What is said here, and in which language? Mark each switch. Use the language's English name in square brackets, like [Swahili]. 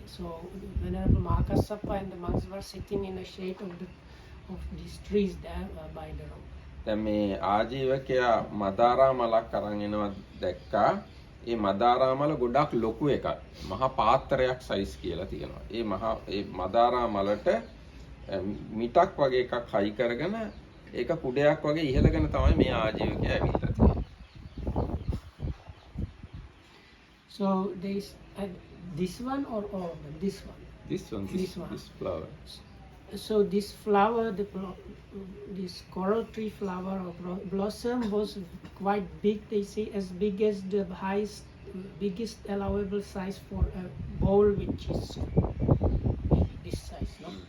[English] So Venerable Mahakassapa and the monks were sitting in the shade of these trees there by the road. [Sinhala] දැන් මේ ආජීවකයා මදාරා මලක් අරන් එනවා දැක්කා. ඒ මදාරා මල ගොඩක් ලොකු එකක්. මහා පාත්‍රයක් සයිස් කියලා තියෙනවා. ඒ මදාරා මලට මිටක් වගේ එකක් හයි කරගෙන ඒක කුඩයක් වගේ ඉහළගෙන තමයි මේ ආජීවකයා ඇවිල්ලා තියෙන්නේ. [English] So this one or all of them? This one. This flower. So this flower, this coral tree flower or blossom was quite big. They say as big as the biggest allowable size for a bowl, which is maybe this size, no?